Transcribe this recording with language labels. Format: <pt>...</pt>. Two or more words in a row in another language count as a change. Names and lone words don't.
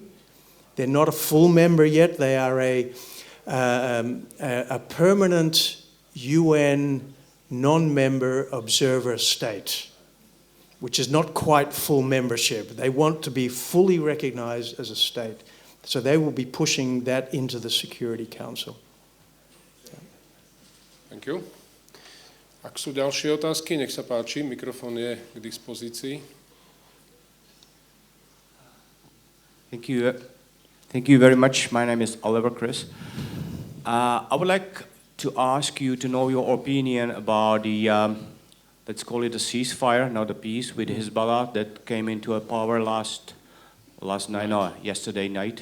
<en>They're not a full member yet. They are a permanent UN non-member observer state, which is not quite full membership. They want to be fully recognized as a state. So they will be pushing that into the Security Council. Thank you.</en> <sk>Ak sú ďalšie otázky, nech sa páči, mikrofón je k dispozícii.</sk> <en>Thank you. Thank you very much. My name is Oliver Chris. I would like to ask you to know your opinion about the, let's call it a ceasefire, not a peace, with Hezbollah that came into power yesterday night.</en>